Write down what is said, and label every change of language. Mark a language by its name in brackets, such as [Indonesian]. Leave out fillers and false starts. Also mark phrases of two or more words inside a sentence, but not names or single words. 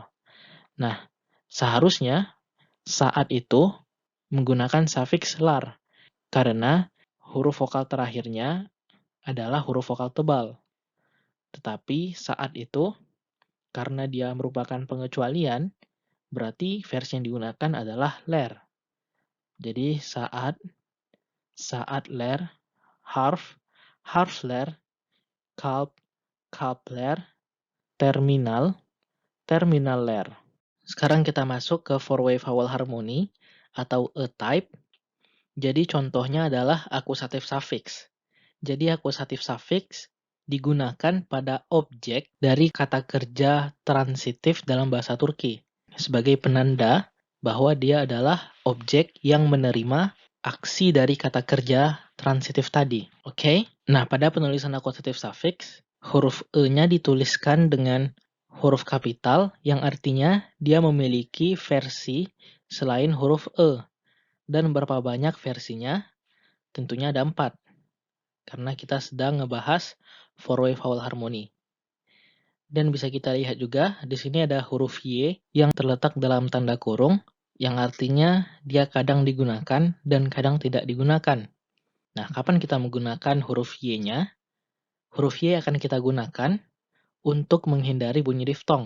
[Indonesian] Nah, seharusnya saat itu menggunakan sufiks lar, karena huruf vokal terakhirnya adalah huruf vokal tebal. Tetapi saat itu, karena dia merupakan pengecualian, berarti versi yang digunakan adalah ler. [Turkish] Jadi saat ler, harf, harf ler, kalb, kalb ler, terminal, terminal ler. [Indonesian] Sekarang kita masuk ke [English] four-way vowel harmony [Indonesian] atau A-type. Jadi contohnya adalah akusatif suffix. Jadi akusatif suffix digunakan pada objek dari kata kerja transitif dalam bahasa Turki sebagai penanda bahwa dia adalah objek yang menerima aksi dari kata kerja transitif tadi. Oke? Nah, pada penulisan akusatif suffix, huruf E-nya dituliskan dengan huruf kapital yang artinya dia memiliki versi selain huruf E. Dan berapa banyak versinya? Tentunya ada 4. Karena kita sedang ngebahas [English] four-way vowel harmony. [Indonesian] Dan bisa kita lihat juga, di sini ada huruf Y yang terletak dalam tanda kurung, yang artinya dia kadang digunakan dan kadang tidak digunakan. Nah, kapan kita menggunakan huruf Y-nya? Huruf Y akan kita gunakan untuk menghindari bunyi diftong.